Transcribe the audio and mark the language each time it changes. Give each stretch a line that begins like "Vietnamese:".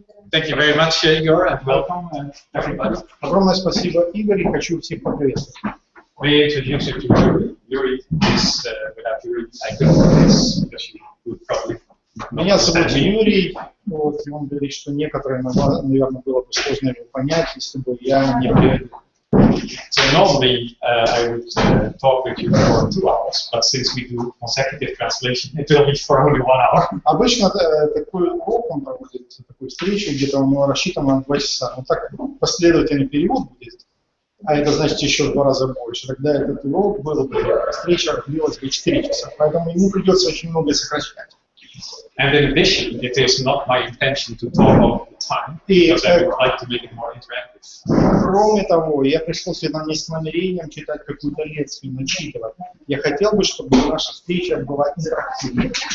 English: Thank you very much, Igor, and welcome, everybody.
Russian: Огромное спасибо, Игорь, и хочу всех поприветствовать.
English: We introduce you to Yuri. Yuri is, without Yuri, I couldn't do this, because you would probably...
Russian: Меня зовут Юрий, вот, и он говорит, что некоторые, наверное, было бы сложно его понять, если бы я не перевел.
English: So normally I would talk with you for 2 hours, but since we do consecutive translation, it will be for only 1 hour.
Russian: Обычно такой урок, он проводит такую встречу, где-то у него рассчитано на 2 часа. Но так последовательный перевод будет, а это значит еще в 2 раза больше. Тогда этот урок был бы, встреча длилась бы 4 часа. Поэтому ему придется очень многое сокращать.
English: And in addition, it is not my intention to talk all the time, because I would like to make it more interactive.
Russian: Кроме того, я пришел сюда не с намерением читать какую-то лекцию, начитывать. Я хотел бы, чтобы наша встреча была интерактивной.